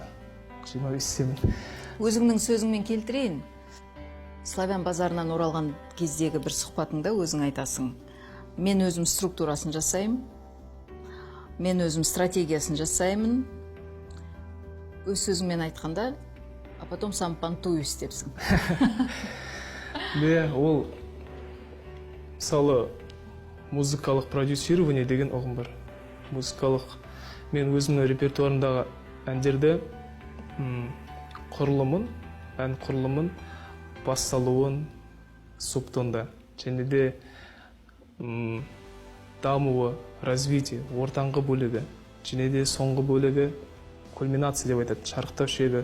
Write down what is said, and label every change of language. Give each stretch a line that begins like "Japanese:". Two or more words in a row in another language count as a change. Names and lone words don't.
Kazakh: 25-семін. Өзіңнің сөзіңмен келтірейін. Славян базарынан оралған кездегі бір сұхбатыңда өзің айтасың. Мен өзім структурасын жасаймын. Мен өзім стратегиясын жасаймын. Өз сөзіңмен айтқанда,
Russian: а потом сам понтуюсь депсің.
Kazakh: Ол мысалы музыкалық продюсирование деген ұғым бар. Музыкалық, мен өзімнің репертуарымдағы әндерді құрылымын, ән құрылымын, басталуын, субтонда, және де дамуы, развитие, ортаңғы бөлігі, және де соңғы бөлігі, кульминация деп айтады, шарықтау шегі.